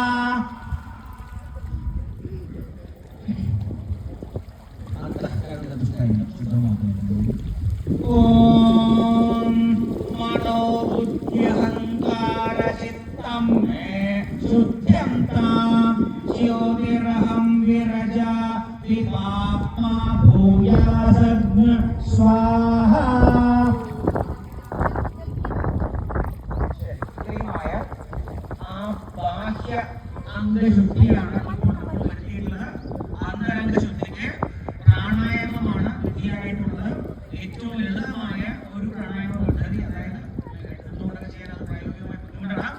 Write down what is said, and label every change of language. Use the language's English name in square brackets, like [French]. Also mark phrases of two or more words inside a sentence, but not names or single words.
[Sanskrit] ॐ मनोबुद्ध्यहङ्कारचित्तं मे शुद्ध्यन्तां ज्योतिरहं विरजा विपाप्मा भूयासग्न स्वाहा. [Malayalam] ശക്തിയുമായ ആ ബാഹ്യ അംഗശുദ്ധിയാണ് ഇപ്പോൾ നമ്മൾ പറ്റിയിട്ടുള്ളത്. അന്തരംഗശുദ്ധിക്ക് പ്രാണായാമമാണ് വിധിയായിട്ടുള്ളത്. ഏറ്റവും ലളിതമായ ഒരു പ്രാണായാമ പദ്ധതി, അതായത് എന്തുകൊണ്ടൊക്കെ ചെയ്യാൻ അത് പ്രായോഗികമായി ബുദ്ധിമുട്ടാണ്.